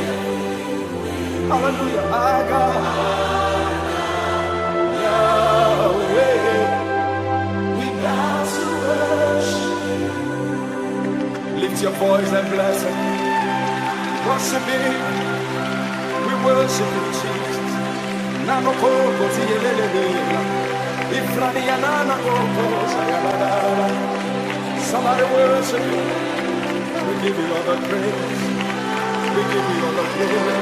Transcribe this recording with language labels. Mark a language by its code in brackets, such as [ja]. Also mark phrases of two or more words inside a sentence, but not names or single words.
[en] Hallelujah. Our God. Yahweh. We bow to worship. Lift your voice and bless him. Worship him. We worship you, Jesus. Nano koko tiyelelele. Ifrani yanana koko sayabada. Somebody worship you. We give you all the praise. We give you all the glory.